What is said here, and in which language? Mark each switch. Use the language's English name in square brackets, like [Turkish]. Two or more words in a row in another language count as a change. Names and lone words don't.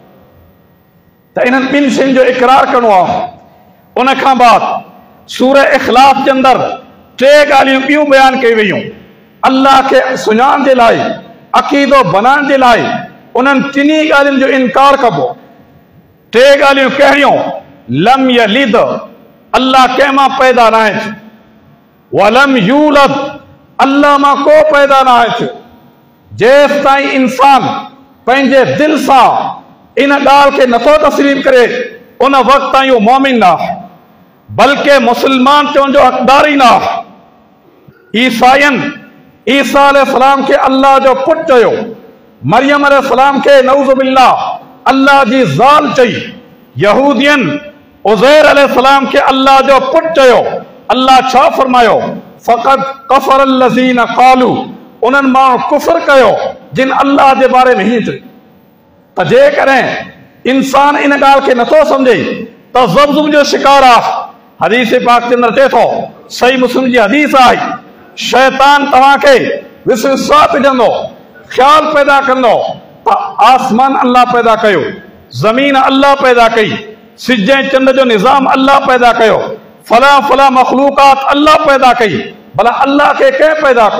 [Sindhi] त इन्हनि ॿिनि शयुनि जो इक़रार करिणो आहे। उन खां बाद सूरह इख़लास जे अंदरि टे ॻाल्हियूं ॿियूं बयानु कयूं वयूं। अल्लाह खे सुञाण जे लाइ, अक़ीदो बनाइण जे लाइ उन्हनि टिनी ॻाल्हियुनि जो इनकार कबो। टे ॻाल्हियूं कहिड़ियूं? [Arabic] لم يلد, [Sindhi] अल्लाह कंहिं मां पैदा न आहे थियो। [Arabic] ولم يولد, [Sindhi] अल्लाह मां को पैदा न आहे थियो। जेसि ताईं इंसान पंहिंजे दिलि सां इन ॻाल्हि खे नथो तस्लीम करे, उन वक़्त ताईं उहो मोमिन न आहे, बल्कि मुस्लमान चवण जो हक़दार ई न आहे। ईसा अलैहिस्सलाम खे अल्लाह जो पुटु चयो, मरियम अलैहिस्सलाम खे [Arabic] نعوذ بالله [Sindhi] अल्लाह जी ज़ाल चई। यहूदियन उज़ैर अलैहिस्सलाम खे अल्लाह जो पुटु चयो। अल्लाह छा फरमायो? [Arabic] فقد كفر الذين قالوا, [Sindhi] उन्हनि माण्हू कुफ़र कयो जिन अल्लाह जे बारे में हीअं चयो। त जेकॾहिं इंसान इन ॻाल्हि खे नथो सम्झे त ज़ब्ज़ुब जो शिकार आहे। हदीस पाक के अंदर चए थो, सही मुस्लिम जी हदीस आहे, शैतान तव्हांखे विसविसा विझंदो, ख़्याल पैदा कंदो त आसमान अल्लाह पैदा कयो, ज़मीन अल्लाह पैदा कई, सिज ऐं चंड जो निज़ाम अल्लाह पैदा कयो, फला फला मखलूकात अल्लाह पैदा कई, भला अल्लाह खे कंहिं पैदा कयो?